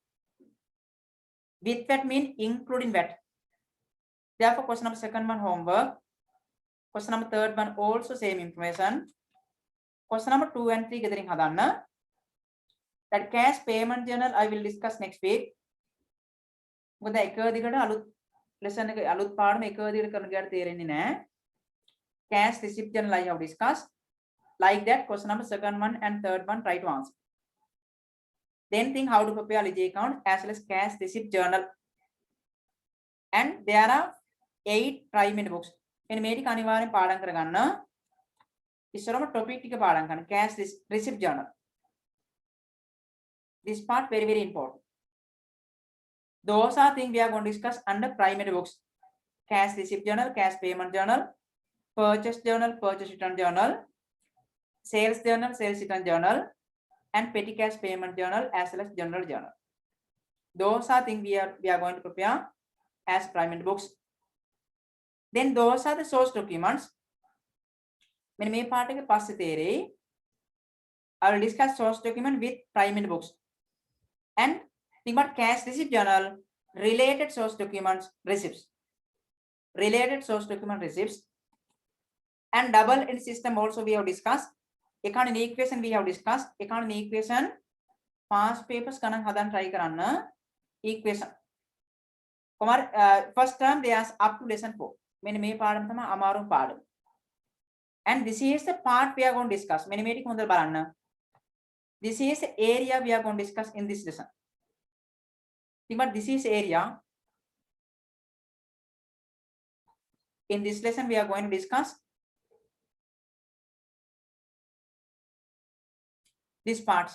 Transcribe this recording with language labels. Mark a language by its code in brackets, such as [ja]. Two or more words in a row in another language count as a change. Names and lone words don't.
[en] With VAT mean including VAT. Therefore, question number second one homework. Question number third one also same information. Question number 2 and 3 gathering hadanna. That cash payment journal I will discuss next week. [si] මොකද එක දිගට අලුත් lesson එක අලුත් පාඩම එක දිගට කරන ගියට තේරෙන්නේ නැහැ. [en] Cash receipt journal I have discussed. Like that, question number second one and third one try to answer. Then think how to prepare ledger account as well as cash receipt journal. And there are 8 primary books. [si] එනි මේ ටික අනිවාර්යෙන් පාඩම් කරගන්න. ඉස්සරම topic ටික පාඩම් කරන්න. [en] Cash receipt journal. This part very very important. Those are things we are going to discuss under primary books. Cash receipt journal, cash payment journal, purchase journal, purchase return journal, sales journal, sales return journal, and petty cash payment journal as well as general journal. Those are things we are going to prepare as primary books. Then those are the source documents. [si] මෙන්න මේ part එක පස්සේ තේරෙයි. [en] I will discuss source document with primary books. And think about cash receipt journal, related source documents, receipts. Related source document receipts. And double entry system also we have discussed. Economic equation we have discussed. Economic equation past papers [si] ගණන් හදන්න [en] try කරන්න. Equation. First term they ask up to lesson 4. [si] මෙන්න මේ පාඩම තමයි අමාරුම පාඩම. [en] And this is the part we are going to discuss. [si] මෙන්න මේ ටික හොඳට බලන්න. [en] This is the area we are going to discuss in this lesson. But this is area. In this lesson we are going to discuss these parts.